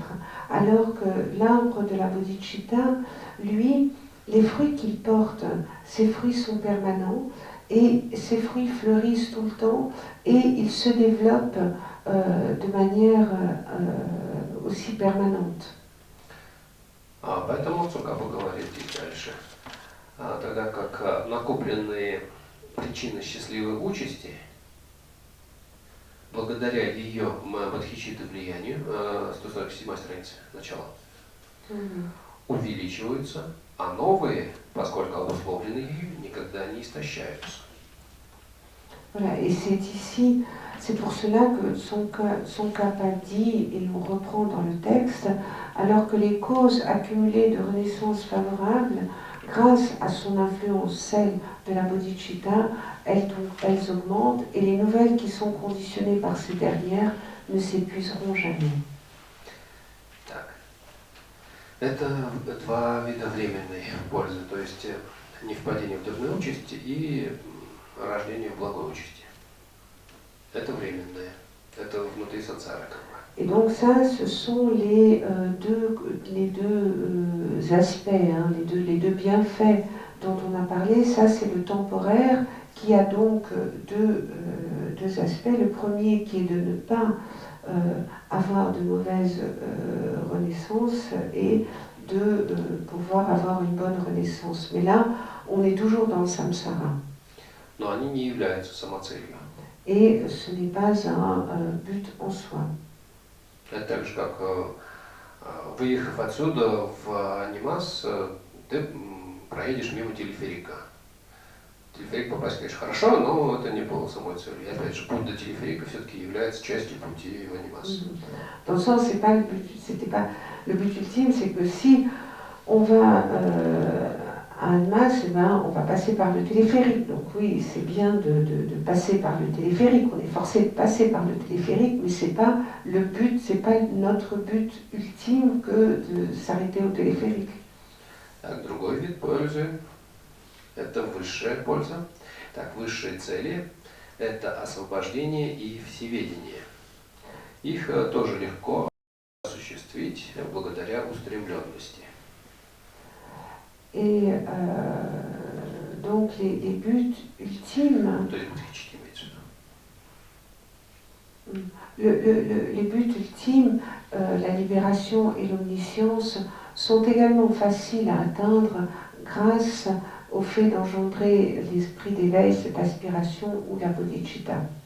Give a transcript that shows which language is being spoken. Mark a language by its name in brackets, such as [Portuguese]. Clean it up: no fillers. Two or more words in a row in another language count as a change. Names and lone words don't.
[French] Alors que l'arbre de la bodhicitta, lui, les fruits qu'il porte, ces fruits sont permanents et ces fruits fleurissent tout le temps et ils se développent de manière aussi permanente. [Russian] Поэтому Цукапа говорит и дальше. Тогда как накопленные причины счастливой участи, благодаря ее бодхичитта влиянию, 147 страница, начало, увеличиваются, а новые, поскольку обусловлены ею, никогда не истощаются. [French] Voilà, et c'est pour cela que Tsongkhapa dit, et l'on reprend dans le texte, alors que les causes accumulées de renaissances favorables, grâce à son influence, celle de la bodhicitta, elles augmentent et les nouvelles qui sont conditionnées par ces dernières ne s'épuiseront jamais. [Russian] Так. Это два вида временной пользы, то есть не впадение в дурную участь и рождение в благой участи. Это временное, это внутри сансары как бы. [French] Et donc ça, ce sont les deux aspects, hein, les deux bienfaits dont on a parlé. Ça, c'est le temporaire qui a donc deux aspects. Le premier qui est de ne pas avoir de mauvaises renaissances et de pouvoir avoir une bonne renaissance. Mais là, on est toujours dans le samsara. [Russian] Но они не являются самоцелью. [French] Et ce n'est pas un but en soi. [Russian] Это так же, как выехав отсюда в Анимас, ты проедешь мимо телеферика. Телеферик попасть, конечно, хорошо, но это не было самой целью. И опять же, путь до телеферика все-таки является частью пути в Анимас. [French] Dans le sens, c'était pas le but ultime, c'est que si on va à Annemasse, eh ben, on va passer par le téléphérique. Donc oui, c'est bien de passer par le téléphérique. On est forcé de passer par le téléphérique, mais c'est pas le but, c'est pas notre but ultime que de s'arrêter au téléphérique. [Russian] Так, другой вид пользы – это высшая польза. Так, высшие цели – это освобождение и всеведение. Их тоже легко осуществить благодаря устремленности. [French] Et donc les buts ultimes, [Russian] То есть бодхичитта имеется в виду. [French] les buts ultimes, la libération et l'omniscience, sont également faciles à atteindre grâce au fait d'engendrer l'esprit d'éveil, cette aspiration ou la bodhicitta.